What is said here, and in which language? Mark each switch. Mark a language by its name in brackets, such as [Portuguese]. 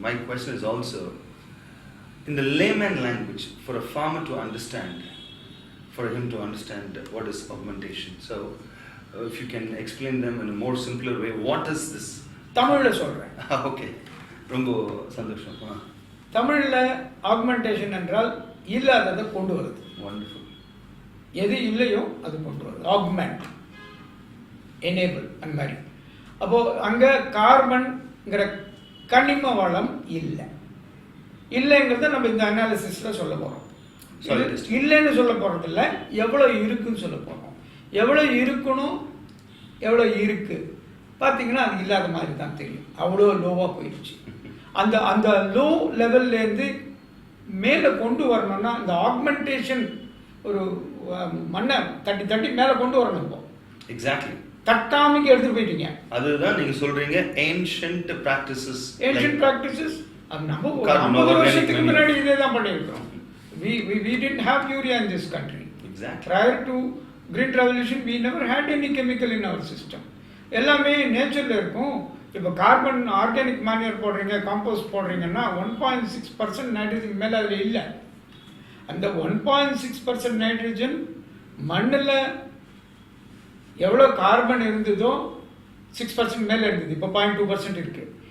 [English] My question is also, in the layman language, for a farmer to understand, for him to understand what is augmentation. So, if you can explain them in a more simpler way, what is this? [Tamil] Tamil சொல்றேன். Okay, ரொம்ப சந்தோஷம். தமிழில் augmentation என்றால் இல்லாததை கொண்டு வருது. [English] Wonderful. [Tamil] எது இல்லையோ அது கொண்டு வருது. ஆக்மெண்ட், எனேபிள் அந்த மாதிரி. அப்போது அங்கே கார்பன்கிற கனிம வளம் இல்லைங்கிறத நம்ம இந்த அனாலிசிஸில் சொல்ல போகிறோம். இல்லைன்னு சொல்ல போகிறதில்ல, எவ்வளோ இருக்குன்னு சொல்ல போகிறோம். எவ்வளோ இருக்கணும், எவ்வளோ இருக்குது பார்த்தீங்கன்னா அது இல்லாத மாதிரி தான் தெரியும். அவ்வளோ லோவாக போயிடுச்சு. அந்த அந்த லோ லெவல்லேருந்து மேலே கொண்டு வரணும்னா இந்த ஆக்மெண்டேஷன் ஒரு மண்ணை தட்டி தட்டி மேலே கொண்டு வரணும். இப்போ [English] exactly [Tamil] தட்டாமிக்கு எடுத்துட்டு போயிட்டீங்க. அதுதான் நீங்க சொல்றீங்க ஏன்ஷியன்ட் பிராக்டிசஸ். ஏன்ஷியன்ட் பிராக்டிசஸ் அது நம்ம 50 வருஷத்துக்கு முன்னாடி இதே தான் பண்ணியிருக்கோம். [English] We didn't have urea in this country. Exactly. Prior to Green Revolution, we never had any chemical in our system. [Tamil] எல்லாமே நேச்சரில் இருக்கும். இப்போ கார்பன் ஆர்கானிக் மேன்யூர் போடுறீங்க, காம்போஸ்ட் போடுறீங்கன்னா 1.6% நைட்ரஜன் மேலே அதில் இல்லை. அந்த 1.6% நைட்ரஜன் மண்ணில் எவ்வளோ கார்பன் இருந்ததோ 6% மேலே இருந்தது, இப்போ 0.2% இருக்குது.